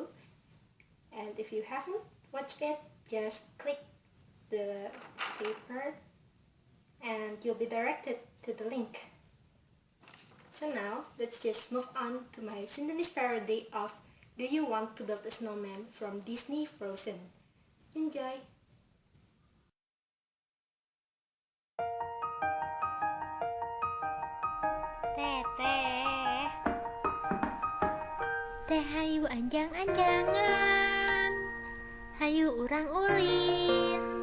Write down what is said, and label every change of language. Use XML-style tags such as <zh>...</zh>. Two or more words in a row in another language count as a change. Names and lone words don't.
<en>And if you haven't watched it, just click the paper and you'll be directed to the link. So now, let's just move on to my Sundanese parody of Do You Want to Build a Snowman from Disney Frozen. Enjoy!</en> <su>Teteh, teh hayu anjang-anjangan, hayu urang ulin.</su>